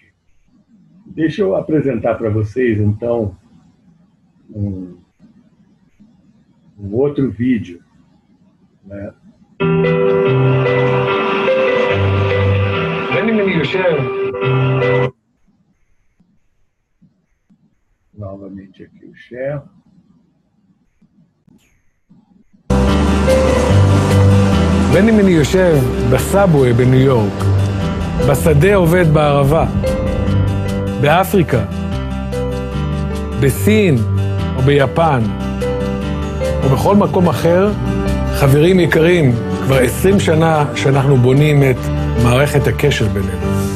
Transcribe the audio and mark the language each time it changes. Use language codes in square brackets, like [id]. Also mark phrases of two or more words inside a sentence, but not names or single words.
[pt] Deixa eu apresentar para vocês, então, um outro vídeo, né? Novamente aqui o share. [he] בין אם אני יושב בסאבווי בניו יורק, בשדה עובד בערבה, באפריקה, בסין או ביפן, או בכל מקום אחר, חברים יקרים, כבר 20 שנה שאנחנו בונים את מערכת הקשר בינינו.